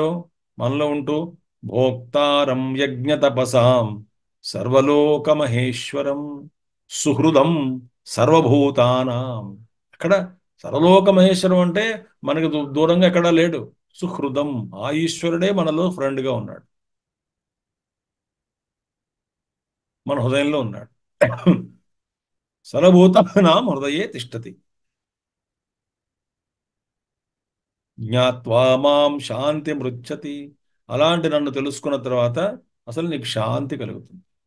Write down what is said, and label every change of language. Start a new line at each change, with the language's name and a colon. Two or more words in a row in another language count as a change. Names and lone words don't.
Telugu: మనలో ఉంటూ
Sanskrit: భోక్తారం యజ్ఞ తపసాం సర్వలోక మహేశ్వరం సుహృదం సర్వభూతానాం.
Telugu: అక్కడ
Sanskrit: సర్వలోక మహేశ్వరం
Telugu: అంటే మనకు దూరంగా ఎక్కడా లేడు. సుహృదం, ఆ ఈశ్వరుడే మనలో ఫ్రెండ్గా ఉన్నాడు, మన హృదయంలో ఉన్నాడు.
Sanskrit: సర్వభూతానాం హృదయే తిష్టతి జ్ఞాత్వా మాం శాంతి మృచ్చతి.
Telugu: అలాంటి నన్ను తెలుసుకున్న తర్వాత అసలు నీకు శాంతి కలుగుతుంది.